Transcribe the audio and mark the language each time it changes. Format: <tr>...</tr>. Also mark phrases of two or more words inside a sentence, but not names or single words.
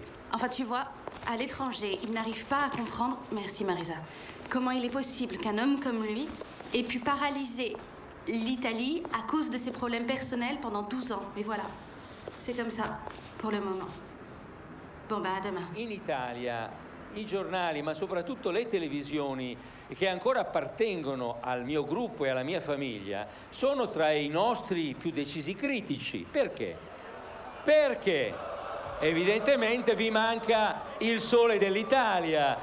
<fr>Enfin, tu vois, à l'étranger, il n'arrive pas à comprendre, merci Marisa, comment il est possible qu'un homme comme lui ait pu paralyser l'Italie à cause de ses problèmes personnels pendant 12 ans. Mais voilà, c'est comme ça, pour le moment. Bon, bah, à demain.</fr> <it>In Italia i giornali, ma soprattutto le televisioni che ancora appartengono al mio gruppo e alla mia famiglia, sono tra i nostri più decisi critici. Perché? Perché evidentemente vi manca il sole dell'Italia.</it>